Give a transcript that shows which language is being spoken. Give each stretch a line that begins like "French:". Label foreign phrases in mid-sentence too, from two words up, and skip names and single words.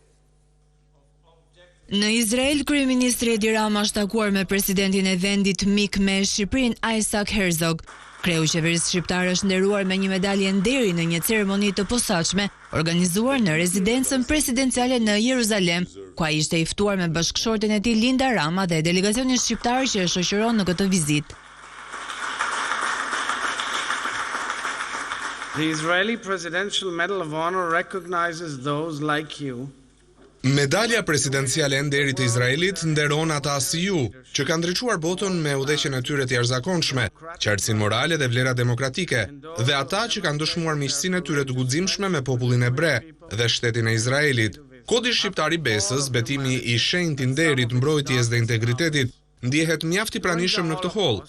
Albanian: Në Izrael, kryeministri Edi Rama është takuar me presidentin e vendit mik me Shqipërinë Isaac Herzog. Kreu i qeverisë shqiptare është nderuar me një medalje nderi në një ceremoni të posaçme organizuar në rezidencën presidenciale në Jeruzalem, ku ai ishte i ftuar me bashkëshorten e tij Linda Rama dhe delegacionin shqiptar që e shoqëron në këtë vizitë.
English: The Israeli Presidential Medal of Honor recognizes those like you.
Albanian: Medalja presidenciale e nderit të Izraelit nderon ata si ju, që kanë ndriçuar botën me udhëheqjen e tyre të jashtëzakonshme, qartësinë morale dhe vlera demokratike, dhe ata që kanë dëshmuar miqësinë e tyre të guximshme me popullin hebre dhe shtetin e Izraelit. Kodi shqiptar i besës, betimi i shenjtë i nderit, mbrojtjes dhe integritetit, ndjehet mjaft i pranishëm në këtë holl.